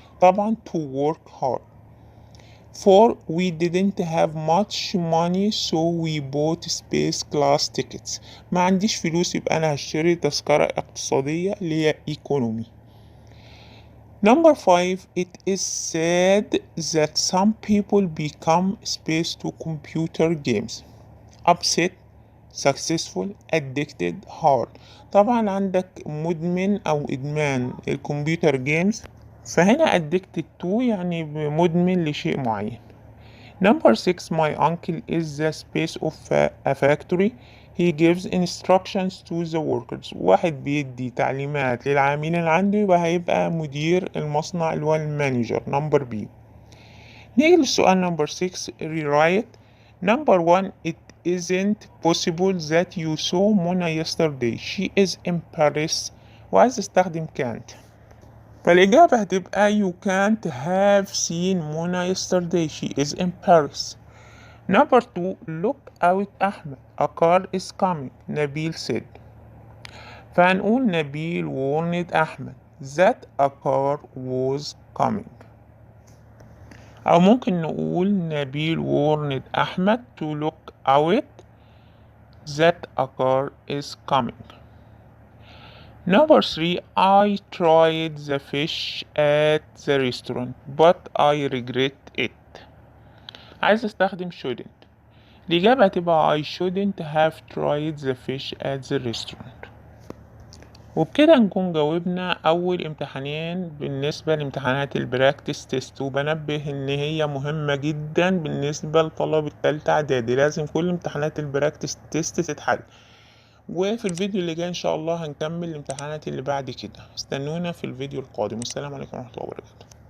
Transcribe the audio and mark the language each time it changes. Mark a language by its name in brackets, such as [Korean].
[Arabic] طبعا [English] to work hard. 4 we didn't have much money so we bought space class tickets. [Arabic] ما عنديش فلوس يبقى أنا هشتري تذكرة اقتصادية اللي هي economy. [English] number 5 it is said that some people become space to computer games. upset successful addicted hard. [Arabic] طبعا عندك مدمن أو إدمان الكمبيوتر جيمز فهنا addicted to يعني مدمن لشيء معين. [English] number 6 my uncle is the space of a factory. he gives instructions to the workers. [Arabic] واحد بيدي تعليمات للعاملين اللي عنده يبقى هيبقى مدير المصنع اللي هو المانجر. [English] number B. [Arabic] نيجي للسؤال [English] number 6 rewrite. number 1 it isn't possible that you saw Mona yesterday. she is in Paris. [Arabic] وعايز استخدم can't. فالإجابة هتبقى [English] you can't have seen Mona yesterday. she is in Paris. number 2 look out Ahmed. a car is coming. Nabil said. [Arabic] فهنقول [English] Nabil warned Ahmed that a car was coming. [Arabic] أو ممكن نقول [English] Nabil warned Ahmed to look out that a car is coming. Number 3, I tried the fish at the restaurant but I regret it. [Arabic] عايز استخدم shouldn't. [English] الإجابة هتبقى I shouldn't have tried the fish at the restaurant. [Arabic] وبكده نكون جاوبنا أول امتحانين بالنسبة لامتحانات البراكتس تيست، وبنبه إن هي مهمة جدا بالنسبة لطلبة تالتة إعدادي، لازم كل امتحانات البراكتس تيست تتحل. وفي الفيديو اللي جاي إن شاء الله هنكمل الامتحانات اللي بعد كده. استنونا في الفيديو القادم، والسلام عليكم ورحمة الله وبركاته.